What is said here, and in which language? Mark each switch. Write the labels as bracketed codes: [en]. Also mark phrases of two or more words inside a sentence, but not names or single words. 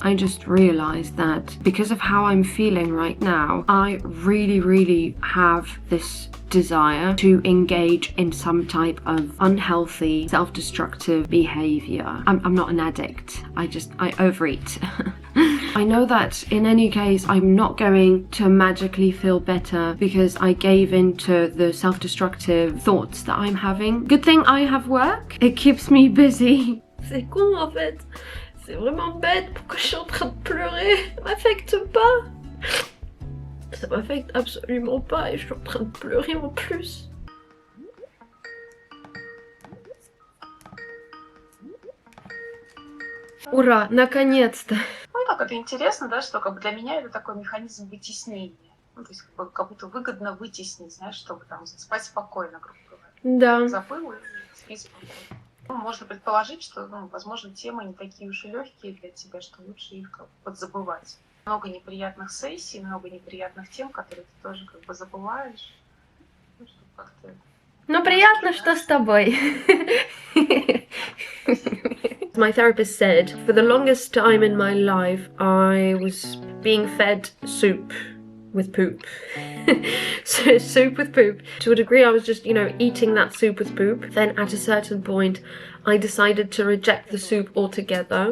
[en] I just realized that because of how I'm feeling right now, I really have this desire to engage in some type of unhealthy, self-destructive behavior. I'm not an addict. I overeat. I know that in any case, I'm not going to magically feel better because I gave in to the self-destructive thoughts that I'm having. Good thing I have work. It keeps me busy. [fr] C'est con en fait. C'est vraiment bête. Pourquoi je suis en train de pleurer? Ça m'affecte pas. Ça m'affecte absolument pas et je suis en train de pleurer en plus. [ru] Ура, наконец-то! Ну так, это интересно, да, что как бы для меня это такой механизм вытеснения. Ну, то есть как будто выгодно вытеснить, знаешь, чтобы там спать спокойно, грубо говоря. Да. Забыл и спи спокойно. Ну, можно предположить, что, возможно, темы не такие уж и легкие для тебя, что лучше их как бы подзабывать. Много неприятных сессий, много неприятных тем, которые ты тоже как бы забываешь. Ну, чтобы как-то... Ну, приятно, что с тобой. [en] My therapist said, for the longest time in my life, I was being fed soup with poop. So soup with poop. To a degree, I was just, eating that soup with poop. Then at a certain point, I decided to reject the soup altogether.